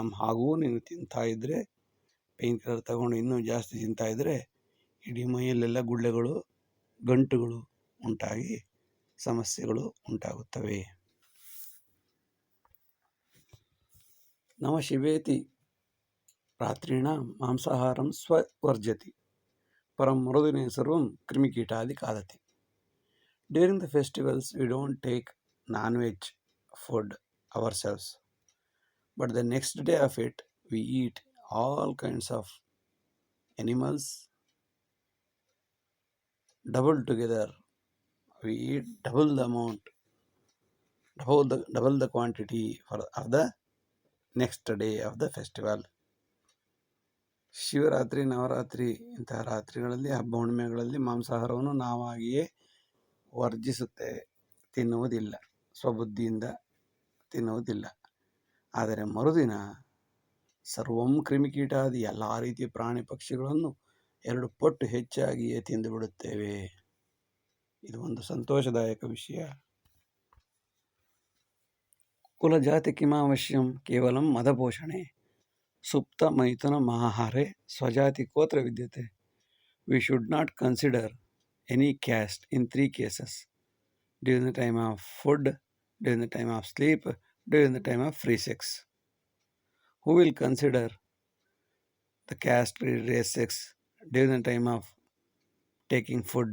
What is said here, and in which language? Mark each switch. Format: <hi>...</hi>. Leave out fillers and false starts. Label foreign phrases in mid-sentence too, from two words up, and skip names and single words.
<kn>ಹಾಗೂ ನೀನು ತಿಂತಾ ಇದ್ದರೆ,</kn> <en>pain killer</en> <kn>ತಗೊಂಡು ಇನ್ನೂ ಜಾಸ್ತಿ ತಿಂತಾ ಇದ್ದರೆ ಇಡೀ ಮೈಯಲ್ಲೆಲ್ಲ ಗುಳ್ಳೆಗಳು ಗಂಟುಗಳು ಉಂಟಾಗಿ ಸಮಸ್ಯೆಗಳು ಉಂಟಾಗುತ್ತವೆ.</kn> <sa>ನವ ಶಿವೇತಿ ರಾತ್ರಿಣ ಮಾಂಸಾಹಾರಂ ಸ್ವರ್ಜತಿ ಪರಂ ಮರುದಿನೇ ಸರ್ವಂ ಕ್ರಿಮಿಕೀಟಾದಿ ಖಾದತಿ.</sa> <en>During the festivals, we don't take non-veg food ourselves, but the next day of it, we eat all kinds of animals double together. We eat double the amount, double the quantity of the next day of the festival.</en> <kn>ಶಿವರಾತ್ರಿ, ನವರಾತ್ರಿ ಇಂತಹ ರಾತ್ರಿಗಳಲ್ಲಿ, ಹಬ್ಬ ಹುಣ್ಣಿಮೆಗಳಲ್ಲಿ ಮಾಂಸಾಹಾರವನ್ನು ನಾವಾಗಿಯೇ ವರ್ಜಿಸುತ್ತೇವೆ, ತಿನ್ನುವುದಿಲ್ಲ, ಸ್ವಬುದ್ಧಿಯಿಂದ ತಿನ್ನುವುದಿಲ್ಲ. ಆದರೆ ಮರುದಿನ</kn> <sa>ಸರ್ವಂ ಕ್ರಿಮಿಕೀಟಾದಿ</sa> <kn>ಎಲ್ಲ ರೀತಿಯ ಪ್ರಾಣಿ ಪಕ್ಷಿಗಳನ್ನು 2 ಪಟ್ಟು ಹೆಚ್ಚಾಗಿಯೇ ತಿಂದು ಬಿಡುತ್ತೇವೆ. ಇದು ಒಂದು ಸಂತೋಷದಾಯಕ ವಿಷಯ.</kn> <sa>ಕುಲಜಾತಿ ಕಿಮಾವಶ್ಯಂ ಕೇವಲಂ ಮದಪೋಷಣೆ ಸುಪ್ತ ಮೈಥುನ ಮಹಾಹಾರೆ ಸ್ವಜಾತಿ ಕೋತ್ರ ವಿದ್ಯತೆ.</sa> <en>We should not consider any caste in 3 cases: during the time of food, during the time of sleep, during the time of free sex. Who will consider the caste, race, sex during the time of taking food?</en>